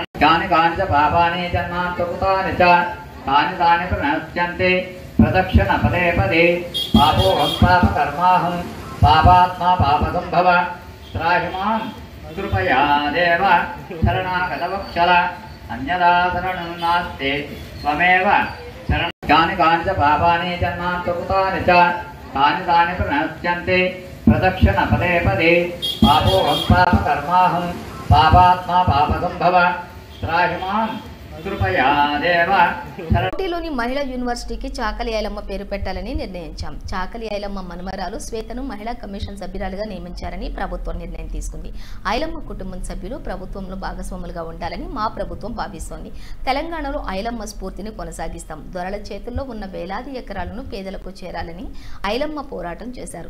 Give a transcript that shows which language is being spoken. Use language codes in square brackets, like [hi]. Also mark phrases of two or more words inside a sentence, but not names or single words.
[sa] कानि कानि च पापानि जन्मान्तकृतानि च तानि प्रणश्यन्ते प्रदक्षिण पदे पदे पापोऽहं पापकर्माहं पापात्मा पापसम्भव त्राहि मां कृपया देव शरणागतवत्सल अन्यदा शरणं नास्ति त्वमेव शरणं. कानि कानि च पापानि जन्मान्तकृतानि च तानि प्रणश्यन्ते प्रदक्षिण पदे पदे पापोऽहं पापकर्माहं पापात्मा पापसम्भव त्राहि मां कृपया देव. [te] కోటిలోని మహిళా యూనివర్సిటీకి చాకలి ఐలమ్మ పేరు పెట్టాలని నిర్ణయించాం. చాకలి ఐలమ్మ మనమరాలు శ్వేతను మహిళా కమిషన్ సభ్యురాలుగా నియమించారని ప్రభుత్వం నిర్ణయం తీసుకుంది. ఐలమ్మ కుటుంబం సభ్యులు ప్రభుత్వంలో భాగస్వాములుగా ఉండాలని మా ప్రభుత్వం భావిస్తోంది. తెలంగాణలో ఐలమ్మ స్ఫూర్తిని కొనసాగిస్తాం. దొరల చేతుల్లో ఉన్న వేలాది ఎకరాలను పేదలకు చేరాలని ఐలమ్మ పోరాటం చేశారు.